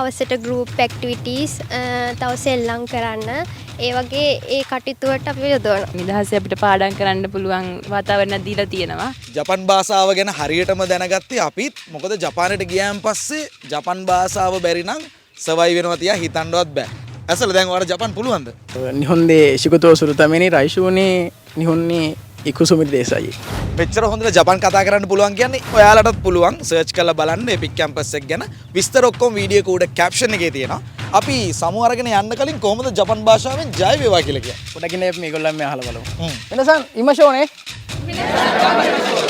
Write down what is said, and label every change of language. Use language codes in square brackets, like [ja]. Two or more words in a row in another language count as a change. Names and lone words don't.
[si] හවසට [en] group activities [si] තව සෙල්ලම් කරන්න ඒ වගේ ඒ කටයුතු වලට අපි යොදවනවා. නිදහසේ අපිට පාඩම් කරන්න පුළුවන් වාතාවරණයක් දීලා තියෙනවා. ජපාන් භාෂාව ගැන හරියටම දැනගත්තේ අපිත්. මොකද ජපානයට ගියාන් පස්සේ ජපාන් භාෂාව බැරි නම් සර්වයිව් වෙනවා තියා හිතන්නවත් බෑ. ඇසල දැන් ඔයාලට ජපාන් පුළුවන්ද? [ja] 日本で仕事をするために来週に日本に行くつもりです。 [si] මෙච්චර හොඳට ජපාන් කතා කරන්න පුළුවන් කියන්නේ ඔයාලටත් පුළුවන්. සර්ච් කරලා බලන්න එපික් කැම්පස් එක ගැන. විස්තර ඔක්කොම වීඩියෝ එක උඩ කැප්ෂන් එකේ තියෙනවා. අපි සමු අරගෙන යන්න කලින් කොහොමද ජපාන් භාෂාවෙන් ජය වේවා කියලා කියන්නේ. පොඩකින් මේගොල්ලන් මේ අහලා බලමු. වෙනසන් ඉමෂෝනේ.